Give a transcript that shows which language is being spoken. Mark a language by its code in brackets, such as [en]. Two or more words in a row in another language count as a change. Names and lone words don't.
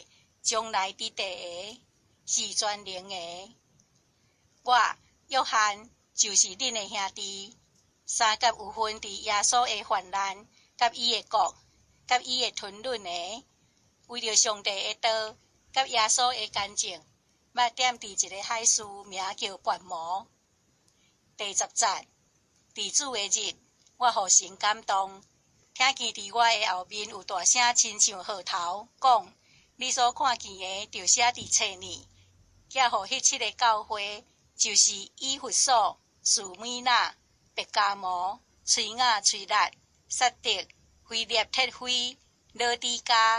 [nan] 將來佇地的，是全能的。我約翰就是恁的兄弟，三甲有份佇耶穌的患難，甲伊的國，甲伊的吞忍的，為着上帝的道，甲耶穌的見證， 捌踮伫一个海市，名叫拔摩。第10节，伫主的日，我互神感动，听见伫我的后面有大声亲像号头，讲：你所看见的，就写伫册里，寄互迄7个教会，就是以弗所、士米那、伯加摩、崔雅、崔拉、撒狄、腓立铁非、老底嘉。